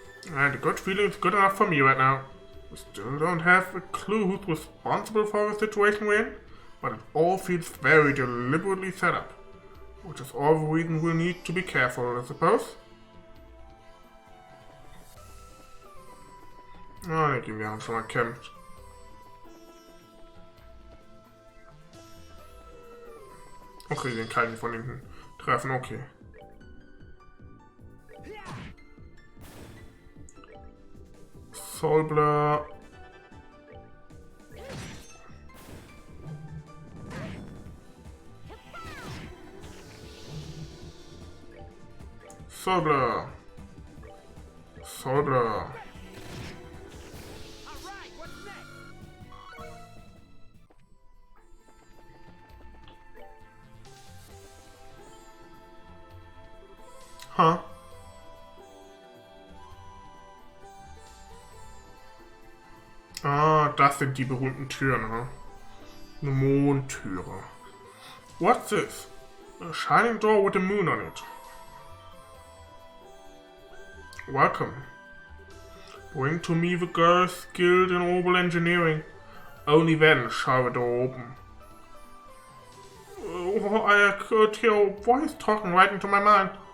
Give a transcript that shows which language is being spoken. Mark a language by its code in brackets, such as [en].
[en] And a good feeling is good enough for me right now. We still don't have a clue who's responsible for the situation we're in, but it all feels very deliberately set up. Which is all the reason we need to be careful, I suppose. [de] Ah, gehen wir haben schon mal gekämpft. Okay, den kann ich von hinten treffen, okay. Soulblur. Soulblur. Soulblur. Huh? Ah, das sind die berühmten Türen, huh? Eine Mondtüre. [en] What's this? A shining door with a moon on it. Welcome. Bring to me the girl skilled in orbital engineering. Only then shall the door open. I could hear a voice talking right into my mind.